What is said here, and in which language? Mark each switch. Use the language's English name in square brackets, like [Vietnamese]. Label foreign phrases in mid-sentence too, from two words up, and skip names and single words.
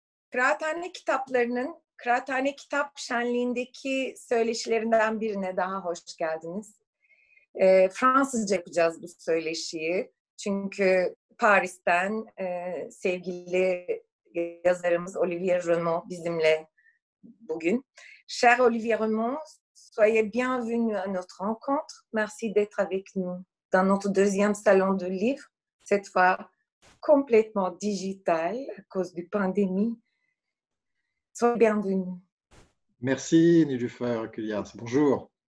[Turkish] Kıraathane kitaplarının Kıraathane Kitap Şenliği'ndeki söyleşilerinden birine daha hoş geldiniz. Fransızca yapacağız bu söyleşiyi. Çünkü Paris'ten sevgili yazarımız Olivier Renaud bizimle bugün. [French] Cher Olivier Renaud, soyez bienvenue à notre rencontre. Merci d'être avec nous dans notre deuxième salon de livres, cette fois complètement digital à cause du pandémie. Soyez bienvenue. Merci Nilüfer Külyas. Bonjour.